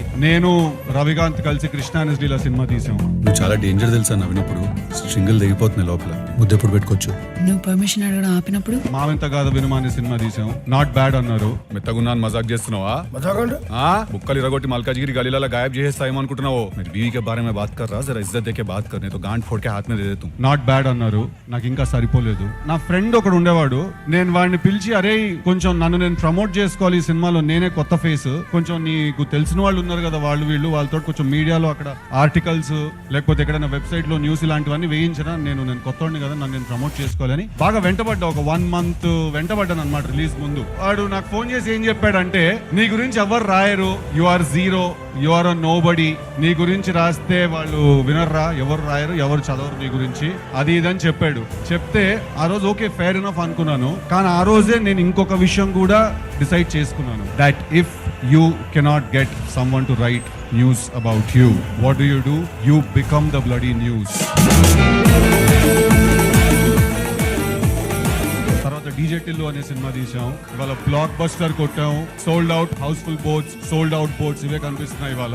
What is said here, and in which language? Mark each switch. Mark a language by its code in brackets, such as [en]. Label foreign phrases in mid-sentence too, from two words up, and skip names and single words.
[te] నేను రవికాంత్ కలిసి కృష్ణా ఎన్ఎస్డీలో సినిమా తీసాం. నువ్వు చాలా డేంజర్ తెలుసా నవ్వినప్పుడు. స్ట్రింగులు దిగిపోతున్నాయి లోపల. ముద్దెప్పుడు పెట్టుకోవచ్చు. నువ్వు పర్మిషన్ అడగడం ఆపినప్పుడు మావెంత కాదు వినుమా అనే సినిమా తీసాం. [en] not bad [te] అన్నారు. మెత్తగున్నాను మజాక్ చేస్తున్నావా? బుక్కలు ఇరగొట్టి మల్కాజిగిరి గలీలలో గాయబ్ చేసేస్తాయేమో అనుకుంటున్నావు. [hi] मीरु बीवी के बारे में बात कर रा, ज़रा इज़्ज़त देके बात कर, तो गांठ फोड़ के हाथ में दे देतू. [en] not bad [te] అన్నారు. నాకు ఇంకా సరిపోలేదు. నా ఫ్రెండ్ ఒకడు ఉండేవాడు. నేను వాడిని పిలిచి, అరే కొంచెం నన్ను నేను ప్రమోట్ చేసుకోవాలి ఈ సినిమాలో, నేనే కొత్త ఫేస్, కొంచెం నీకు తెలిసిన వాళ్ళు ఉన్నారు కదా వాళ్ళు వీళ్ళు, వాళ్ళతో కొంచెం మీడియాలో అక్కడ ఆర్టికల్స్ లేకపోతే ఎక్కడైనా వెబ్సైట్ లో న్యూస్ ఇలాంటివన్నీ వేయించిన. నేను కొత్తవాడిని కదా, నన్ను నేను ప్రమోట్ చేసుకోవాలని బాగా వెంటబడ్డా. ఒక 1 month వెంటబడ్డాను అనమాట రిలీజ్ ముందు. వాడు నాకు ఫోన్ చేసి ఏం చెప్పాడంటే, నీ గురించి ఎవరు రాయరు, [en] you are zero, you are no body, [te] నీ గురించి రాస్తే వాళ్ళు వినర్రా, ఎవరు రాయరు, ఎవరు చదవరు నీ గురించి, అది ఇదని చెప్పాడు. చెప్తే ఆ రోజు [en] okay fair enough [te] అనుకున్నాను. కానీ ఆ రోజే నేను ఇంకొక విషయం కూడా డిసైడ్ చేసుకున్నాను. [en] that if you cannot get someone to write news about you, what do? You become the bloody news. [te] తర్వాత డీజే టిల్లు అనే సినిమా తీసాం. ఇవాళ [en] block buster [te] కొట్టాం. [en] sold out houseful boats, sold out boats [te] ఇవే కనిపిస్తున్నాయి ఇవాళ.